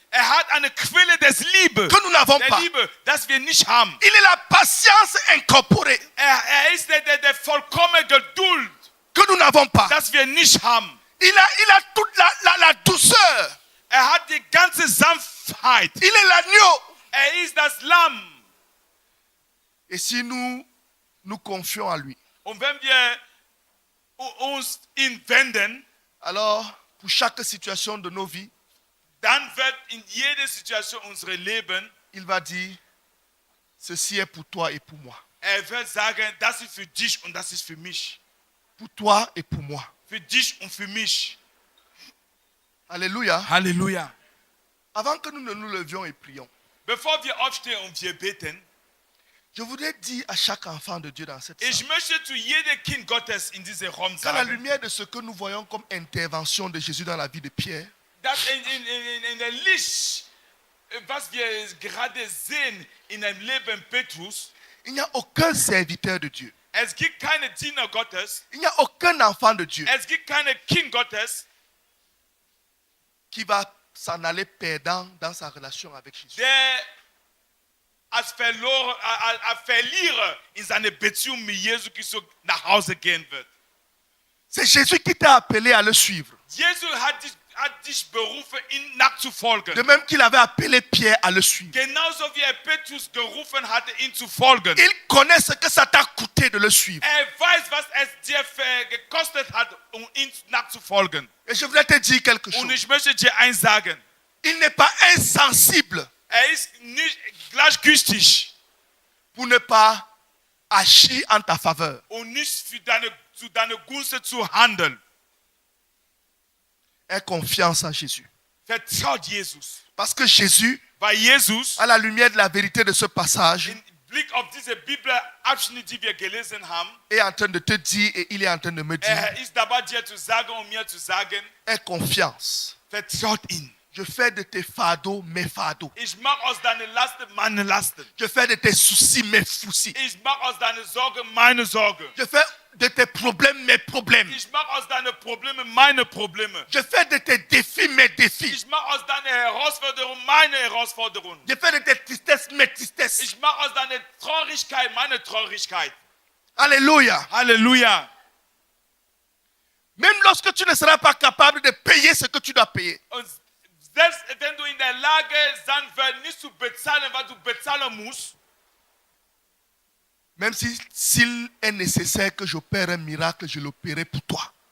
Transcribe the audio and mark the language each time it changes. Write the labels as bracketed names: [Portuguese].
[German] Hat eine Quelle des Liebe, [French] que nous n'avons [German] der [French] pas. [German] Liebe, das wir nicht haben. [French] Il est la patience incorporée [German] Ist der vollkommene Geduld, [French] que nous n'avons pas. [German] das wir nicht haben. [French] Il a toute la douceur. [German] Hat die ganze Sanftheit. [French] Il est l'agneau. [German] Ist das Lamm. [French] Et si nous nous confions à lui, [German] Und wenn wir uns ihn wenden, [French] alors pour chaque situation de nos vies, [German] dann wird in jeder Situation unseres Lebens, [French] il va dire, ceci est pour toi et pour moi. [German] wird sagen, das ist für dich und das ist für mich. [French] Pour toi et pour moi. [German] Für dich und für mich. [French] Alléluia. [German] Halleluja. [French] Avant que nous ne nous levions et prions, [German] Bevor wir aufstehen und wir beten, [French] je voudrais dire à chaque enfant de Dieu dans cette [German] ich [French] salle, [German] möchte zu jedem Kind Gottes in diesem Raum [French] qu'à la [German] sagen, [French] lumière de ce que nous voyons comme intervention de Jésus dans la vie de Pierre, [German] dass in der Licht, was wir gerade sehen in dem Leben Petrus, [French] il n'y a aucun serviteur de Dieu. [German] es gibt keine Diener Gottes, [French] Il n'y a aucun enfant de Dieu [German] es gibt keine Kind Gottes, [French] qui va s'en aller perdant dans sa relation avec Jésus. [German] der als Verlierer in seine Beziehung mit Jesus Christus nach Hause gehen wird. [French] C'est Jésus qui t'a appelé à le suivre. [German] Jesus hat dich berufen, ihm nachzufolgen. [French] De même qu'il avait appelé Pierre à le suivre. [German] Genauso wie Petrus gerufen hatte, ihm zu folgen. [French] Il connaît ce que ça t'a coûté de le suivre. [German] Weiß, was es dir gekostet hat, ihm nachzufolgen. [French] Et je voudrais te dire quelque [German] Und [French] chose. [German] ich möchte dir eins sagen. [French] Il n'est pas insensible [German] Ist nicht gleichgültig, [French] pour ne pas agit en ta faveur. [German] und nicht zu deiner Gunst zu handeln. [French] Aie confiance en Jésus. [German] Vertraut Jesus. [French] Parce que Jésus, [German] Weil Jesus [French] à la lumière de la vérité de ce passage, [German] im Blick auf diese Bibelabschnitt, die wir gelesen haben, [French] est en train de te dire et il est en train de me dire, [German] ist dabei, dir zu sagen und mir zu sagen, [French] aie confiance. [German] vertraut ihn. [French] Je fais de tes fardeaux mes fardeaux. [German] Ich mache aus deinen Lasten meine Lasten. [French] Je fais de tes soucis mes soucis. [German] Ich mache aus deinen Sorgen meine Sorgen. [French] Je fais de tes problèmes mes problèmes. [German] Ich mache aus deinen Problemen meine Probleme. [French] Je fais de tes défis mes défis. [German] Ich mache aus deinen Herausforderungen meine Herausforderungen. [French] Je fais de tes tristesses mes tristesses. [German] Ich mache aus deiner Traurigkeit meine Traurigkeit. [French] Alléluia. [German] Halleluja. [French] Même lorsque tu ne seras pas capable de payer ce que tu dois payer, [German] Und selbst wenn du in der Lage sein wirst, nicht zu bezahlen, was du bezahlen musst, [French] même s'il est nécessaire que j'opère un miracle, je l'opérerai pour toi.